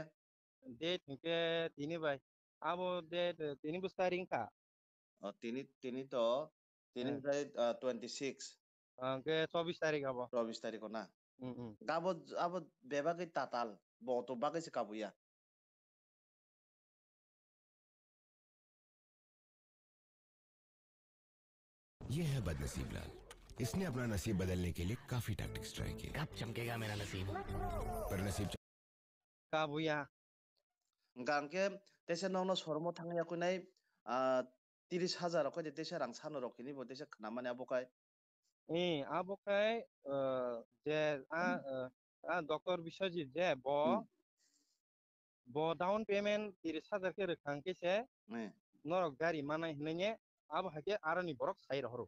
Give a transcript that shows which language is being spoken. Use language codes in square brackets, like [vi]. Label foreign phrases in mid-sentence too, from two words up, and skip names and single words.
[trp] Date ke tini bai. Abo date tini bustaring ka. Tini kai 26. Ke 24 tarik abo. 24 tarik na. Abo beba kai tatal bo to bagai se kabuya. [hi] ये है बदनसीब लाल। इसने अपना नसीब बदलने के लिए काफी [en] tactics try [hi] किए। कब चमकेगा मेरा नसीब? पर नसीब [trp] Kabuya. Ngangke tese nono sormo thangya kunai 30,000 ko tese rang sano rokini bo tese knamane abokai. Abo kai je Dr. Biswajit je bo [en] down payment [trp] 30,000 ke rekhang ke se norok gari mana hinanye abo hake arani borok sai rohro.